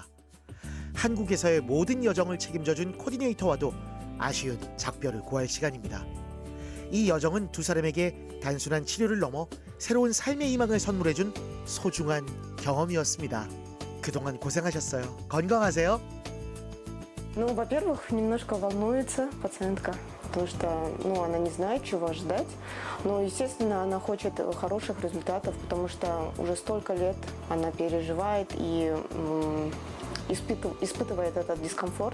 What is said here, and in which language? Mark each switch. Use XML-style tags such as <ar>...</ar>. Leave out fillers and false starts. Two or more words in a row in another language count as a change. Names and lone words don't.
<ko>한국에서의 모든 여정을 책임져준 코디네이터와도 아쉬운 작별을 고할 시간입니다. 이 여정은 두 사람에게 단순한 치료를 넘어 새로운 삶의 희망을 선물해준 소중한 경험이었습니다. 그동안 고생하셨어요. 건강하세요.</ko> <ru>Ну, во-первых, немножко волнуется пациентка, потому что, она не знает, чего ждать. Но, естественно, она хочет хороших результатов, потому что уже столько лет она переживает и испытывает этот дискомфорт.</ru>